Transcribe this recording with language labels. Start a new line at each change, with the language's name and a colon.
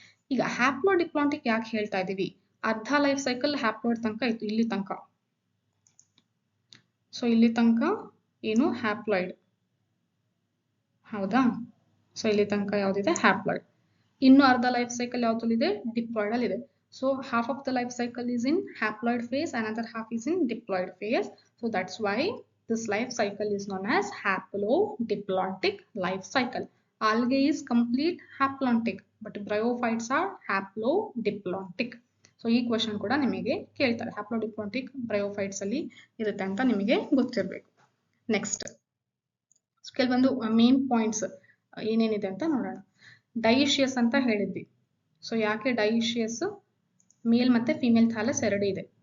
Kannada: ಈಗ ಹ್ಯಾಪ್ಲೋಡಿಪ್ಲಾಂಟಿಕ್ ಯಾಕೆ ಹೇಳ್ತಾ ಇದೀವಿ, ಅರ್ಧ ಲೈಫ್ ಸೈಕಲ್ ಹ್ಯಾಪ್ಲಾಯ್ಡ್ ತನಕ ಇತ್ತು, ಇಲ್ಲಿ ತನಕ. ಸೊ ಇಲ್ಲಿ ತನಕ ಏನು ಹ್ಯಾಪ್ಲಾಯ್ಡ್, ಹೌದಾ? ಸೊ ಇಲ್ಲಿ ತನಕ ಯಾವ್ದಿದೆ, ಹ್ಯಾಪ್ಲಾಯ್ಡ್. ಇನ್ನು ಅರ್ಧ ಲೈಫ್ ಸೈಕಲ್ ಯಾವ್ದ್ರಲ್ಲಿದೆ, ಡಿಪ್ಲಾಯ್ಡ್ ಅಲ್ಲಿ ಇದೆ.
English: So half of the life cycle is in haploid phase, another half is in diploid phase. So that's why this life cycle is known as haplodiploidic life cycle. Algae is complete haplontic, but bryophytes are haplodiploidic.
Kannada: So ಈ question ಕೂಡ ನಿಮಗೆ ಕೇಳ್ತಾರೆ, haplodiploidic bryophytes ಅಲ್ಲಿ ಇರುತ್ತೆ ಅಂತ ನಿಮಗೆ ಗೊತ್ತಿರಬೇಕು. Next ಕೆಲವೊಂದು ಮೇನ್ ಪಾಯಿಂಟ್ಸ್ ಏನೇನಿದೆ ಅಂತ ನೋಡೋಣ. ಡೈಷಿಯಸ್ ಅಂತ ಹೇಳಿದ್ವಿ. ಸೊ ಯಾಕೆ ಡೈಷಿಯಸ್, ಮೇಲ್ ಮತ್ತೆ ಫಿಮೇಲ್ ಥಾಲಸ್ ಎರಡು ಇದೆ.